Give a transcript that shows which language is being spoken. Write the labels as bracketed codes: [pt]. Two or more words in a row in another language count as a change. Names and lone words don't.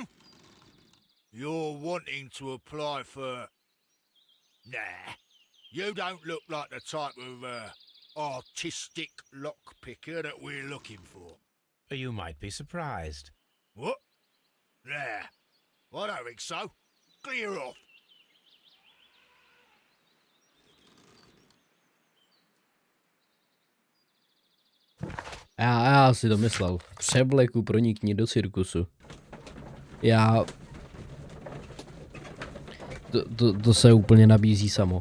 [en] You're wanting to apply for... Nah. You don't look like the type of, artistic lockpicker that we're looking for. You might be surprised. What? Nah. I don't think so. Clear off. [cs] Já si to myslel. V převleku pronikni do cirkusu. To se úplně nabízí samo.